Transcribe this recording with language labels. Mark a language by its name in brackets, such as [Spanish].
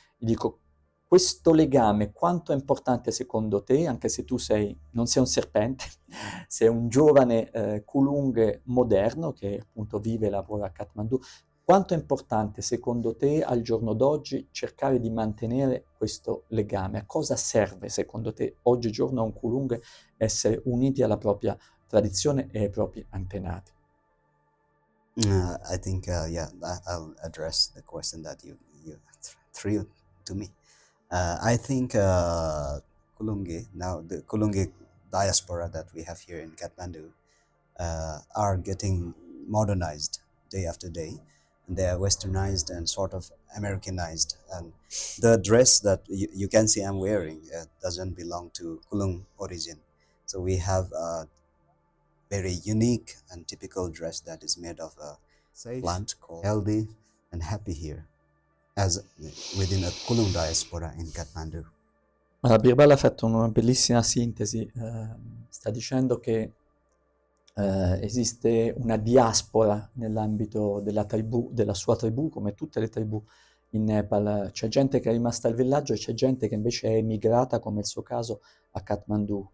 [Italian] Gli dico, questo legame quanto è importante secondo te, anche se tu non sei un serpente, sei un giovane Kulung moderno che appunto vive e lavora a Kathmandu, quanto è importante secondo te al giorno d'oggi cercare di mantenere questo legame? A cosa serve secondo te oggigiorno a un Kulung essere uniti alla propria tradizione e ai propri antenati? [English] I think, yeah, I'll address the question that you threw to me. I think Kulungi, now the Kulungi diaspora that we have here in Kathmandu, are getting modernized day after day. And they are westernized and sort of Americanized. And the dress that you can see I'm wearing doesn't belong to Kulung origin. So we have a very unique and typical dress that is made of a plant called healthy and happy here, as within a Kulung diaspora in Kathmandu. [Italian] Allora, Birbal ha fatto una bellissima sintesi, sta dicendo che esiste una diaspora nell'ambito della sua tribù, come tutte le tribù in Nepal. C'è gente che è rimasta al villaggio e c'è gente che invece è emigrata, come il suo caso, a Kathmandu.